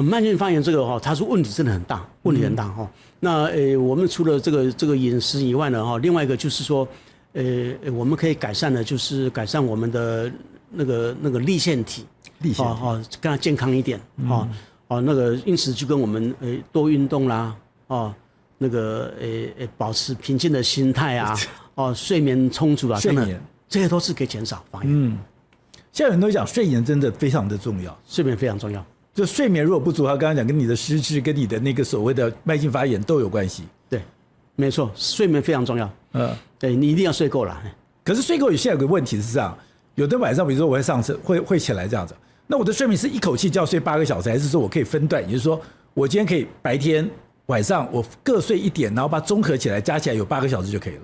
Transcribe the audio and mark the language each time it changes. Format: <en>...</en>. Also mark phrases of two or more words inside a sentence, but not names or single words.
<zh>慢性發炎這個它是問題真的很大，問題很大哈。那我們除了這個飲食以外呢另外一個就是說。我們可以改善的，就是改善我們的那個粒線體，更加健康一點那個因此就跟我們多運動啦那個保持平靜的心態啊睡眠充足啊，真的這些都是可以減少發炎。現在很多人講睡眠真的非常的重要，睡眠非常重要。就睡眠如果不足，他剛剛講跟你的失智、跟你的那個所謂的慢性發炎都有關係。對，沒錯，睡眠非常重要。對，你一定要睡夠了。可是睡夠現在有個問題是這樣，有的晚上比如說我會上車會起來這樣子，那我的睡眠是一口氣就要睡8個小時，還是說我可以分段？也就是說，我今天可以白天晚上我各睡一點，然後把它綜合起來加起來有8個小時就可以了。</zh>